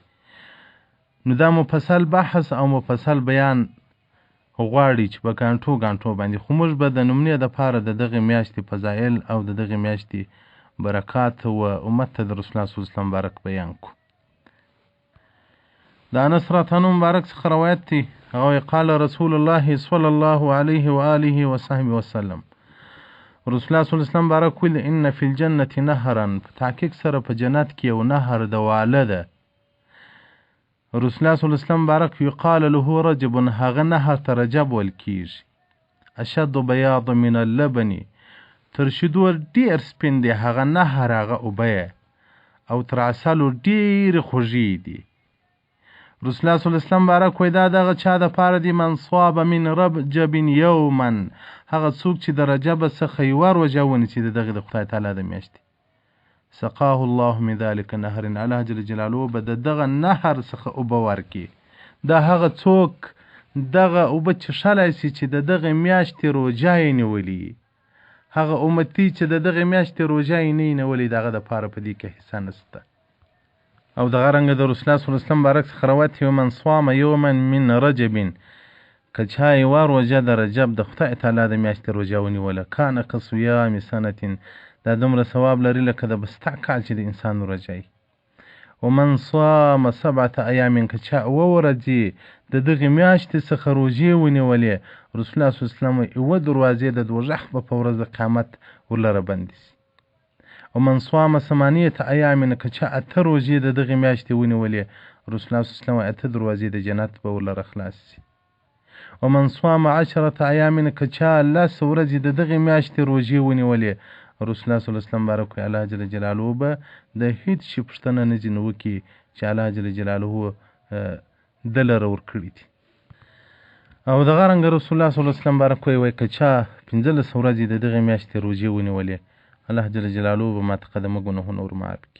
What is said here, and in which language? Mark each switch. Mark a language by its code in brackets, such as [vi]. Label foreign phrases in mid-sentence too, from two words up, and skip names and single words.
[ps] نو دا مفصل بحث او مفصل بیان غواړي چې په ګانټو باندې، خو موږ به د نمونې دپاره د دغې میاشتې فضایل او د دغې میاشتې برکات و امت ته د رسول الله [ar] صلی الله علیه وسلم [ps] مبارک بیان کړو. د انس [ar] رضی الله [ps] مبارک څخه روایت دی، هغه [ar] قال رسول الله صلی الله علیه و آله و صحبه وسلم، [ps] رسول الله [ar] صلی الله علیه وسلم [ps] مبارک ویل [ar] ان فی الجنة نهرا، [ps] په تحقیق سره په جنت کې یو نهر د واله ده. رسول الله [ar] صلی الله علیه وسلم [ps] مبارک [ar] یقال له رجب، [ps] هغه نهر ته رجب ویل کیږي. [ar] اشد بیاض من اللبن، [ps] تر شیدو ډیر سپین دی هغه نهر، هغه اوبه او تر عسلو ډیر خوږې دي. رسول الله [ar] صلی الله علیه وسلم [ps] مبارک وی دا دغه چا د پاره دی [ar] من صاب من رجب یوما، [ps] هغه څوک چې د رجب څخه یوه روژه ونیسي د دغې د خدای تعالی د میاشتې، [ar] سقاه الله من ذلک نهر، [ps] الله [ar] جل جلاله [ps] به د دغه نهر څخه اوبه ورکړي. دا هغه څوک دغه اوبه څښلی سي چې د دغې میاشتې روژه یې نیولي، هغه امتي چې د دغې میاشتې روژه یې نه یې نیولې، د هغه دپاره په دې کې حصه نشته. او دغه رنګه د رسول الله [ar] صلی الله علیه وسلم [ps] مبارک څخه روایت یو [ar] من صام یوما من رجب، [ps] که چا یوه روژه د رجب د خدای تعالی د میاشتې روژه ونیوله [ar] کان کصیام سنة، [ps] دا دومره ثواب لري لکه د بسته کال چې د انسان روژه وي. [ar] ومن صام 7 ایام، [ps] که چا 7 ورځې د دغې میاشتې څخه روژې ونیولې، رسول الله [ar] صلی الله علیه وسلم [ps] یوه دروازې د دوژخ به په ورځ د قیامت ورلره بندې شي. [ar] ومن صام 8 ایام، [ps] که چا 8 روژې د دغې میاشتې ونیولې، رسول الله [ar] صلی الله علیه وسلم [ps] 8 دروازې د جنت به ورلره خلاص شي. [ar] ومن صام 10 ایام، [ps] که چا 10 ورځې د دغې میاشتې روژې ونیولې، رسول الله [ar] صلی الله علیه وسلم [ps] مبارک وی الله [ar] جل جلاله [ps] به د هیڅ شي پوښتنه نه ځینې وکړي چې الله [ar] جل جلاله [ps] ده لره ورکړي دي. او دغه رنګه رسول الله [ar] صلی الله علیه وسلم [ps] مبارک وی که چا 15 ورځې د دغې میاشتې روژې ونیولې، الله [ar] جل جلاله [ps] به [ar] ما تقدمه [ps] ګناهونه ور معاف کړي.